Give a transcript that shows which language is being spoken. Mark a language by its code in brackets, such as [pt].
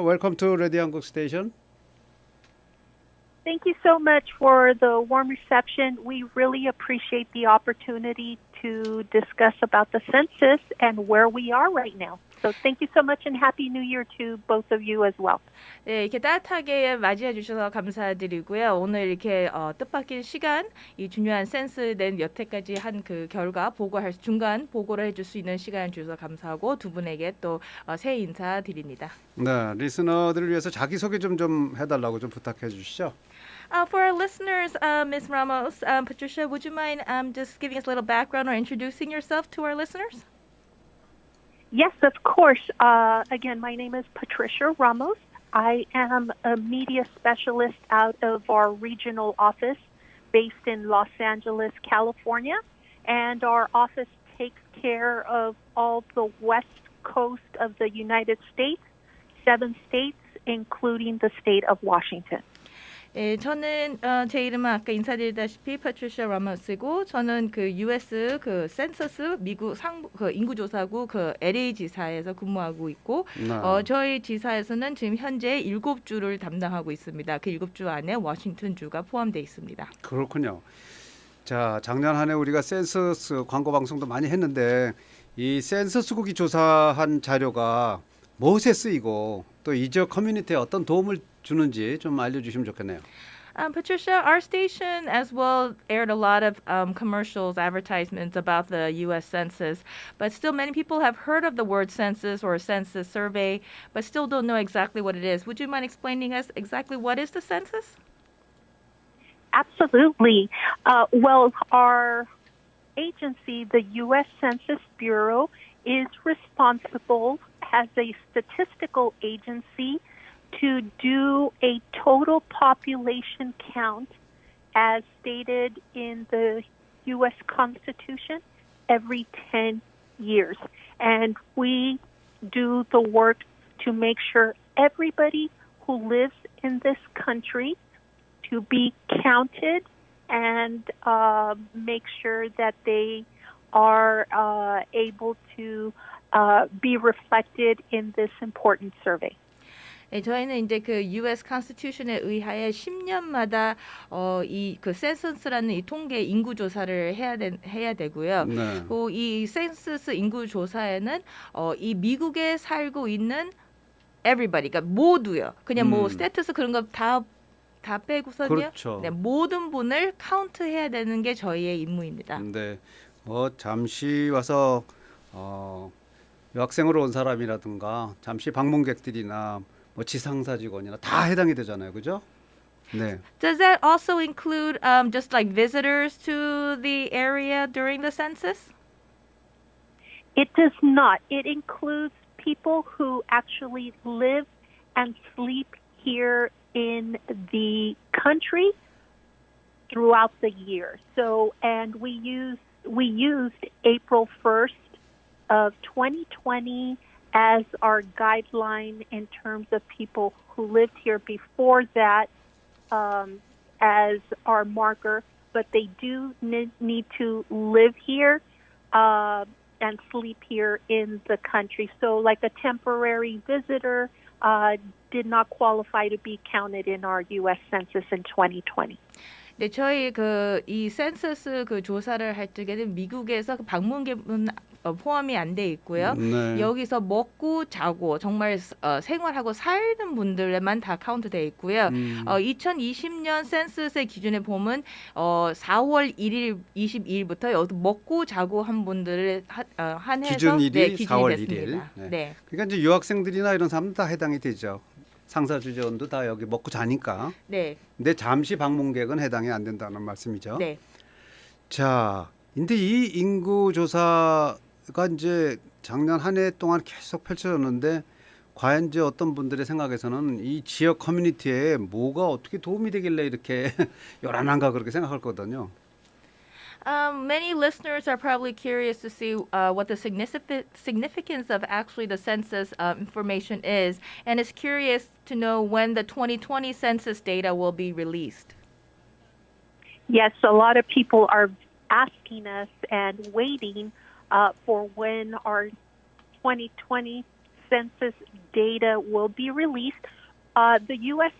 [en] Welcome to 라디오한국 station. Thank you so much for the warm reception. We really appreciate the opportunity to discuss about the census and where we are right now. So thank you so much and Happy New Year to both of you as well. [ko] 네, 이렇게 따뜻하게 맞이해 주셔서 감사드리고요. 오늘 이렇게 뜻밖의 시간, 이 중요한 센스된 여태까지 한 그 결과 보고할 중간 보고를 해줄 수 있는 시간 주셔서 감사하고 두 분에게 또 새해 인사 드립니다. 네, 리스너들을 위해서 자기 소개 좀 해달라고 좀 부탁해 주시죠. [en] For our listeners, Ms. Ramos, Patricia, would you mind just giving us a little background or introducing yourself to our listeners? Yes, of course. Again, my name is Patricia Ramos. I am a media specialist out of our regional office based in Los Angeles, California. And our office takes care of all the west coast of the United States, 7 states, including the state of Washington. [ko] 예, 저는 제 이름은 아까 인사드리다시피 Patricia Ramos이고 저는 그 US 그 census 미국 그 인구조사국 그 LA 지사에서 근무하고 있고 저희 지사에서는 지금 현재 7주를 담당하고 있습니다. 그 7주 안에 워싱턴 주가 포함되어 있습니다. 그렇군요. 자, 작년 한 해 우리가 센서스 광고 방송도 많이 했는데 이 센서스국이 조사한 자료가 무엇에 쓰이고 또 이 지역 커뮤니티에 어떤 도움을 주는지 좀 알려주시면 좋겠네요. [en] Patricia, our station as well aired a lot of commercials, advertisements about the U.S. Census, but still many people have heard of the word census or census survey, but still don't know exactly what it is. Would you mind explaining us exactly what is the census? Absolutely. Well, our agency, the U.S. Census Bureau, is responsible as a statistical agency to do a total population count as stated in the U.S. Constitution every 10 years. And we do the work to make sure everybody who lives in this country to be counted and make sure that they are able to be reflected in this important survey. [ko] 네, 저희는 이제 그 U.S. Constitution에 의하여 10년마다 이 그 센서스라는 이 통계 인구 조사를 해야 되고요. 네. 이 센서스 인구 조사에는 이 미국에 살고 있는 [en] everybody, [ko] 그러니까 모두요. 그냥 뭐 스태투스 그런 거 다 빼고서요. 그렇죠. 네, 모든 분을 카운트해야 되는 게 저희의 임무입니다. 네, 잠시 와서 유학생으로 온 사람이라든가 잠시 방문객들이나 뭐 지상사 직원이나 다 해당이 되잖아요, 그죠? 네. [en] Does that also include just like visitors to the area during the census? It does not. It includes people who actually live and sleep here in the country throughout the year. So, and we used April 1st of 2020 as our guideline in terms of people who lived here before that as our marker, but they do need to live here and sleep here in the country. So like a temporary visitor did not qualify to be counted in our U.S. Census in 2020. [ko] 네, 저희 이 센서스 조사를 할 적에는 미국에서 방문객은 포함이 안 돼 있고요. 네. 여기서 먹고 자고 정말 생활하고 사는 분들만 다 카운트 돼 있고요. 2020년 센서스의 기준에 보면 4월 1일 22일부터 여기 먹고 자고 한 분들을 한해서 기준일이 기준이 4월 됐습니다. 1일. 네. 그러니까 이제 유학생들이나 이런 사람들 다 해당이 되죠. 상사주재원도 다 여기 먹고 자니까. 네. 근데 잠시 방문객은 해당이 안 된다는 말씀이죠. 네. 자, 근데 이 인구 조사가 이제 작년 한 해 동안 계속 펼쳐졌는데 과연 이제 어떤 분들의 생각에서는 이 지역 커뮤니티에 뭐가 어떻게 도움이 되길래 이렇게 요란한가 그렇게 생각할 거거든요. [en] Many listeners are probably curious to see what the significance of actually the census information is, and is curious to know when the 2020 census data will be released. Yes, a lot of people are asking us and waiting for when our 2020 census data will be released. The U.S.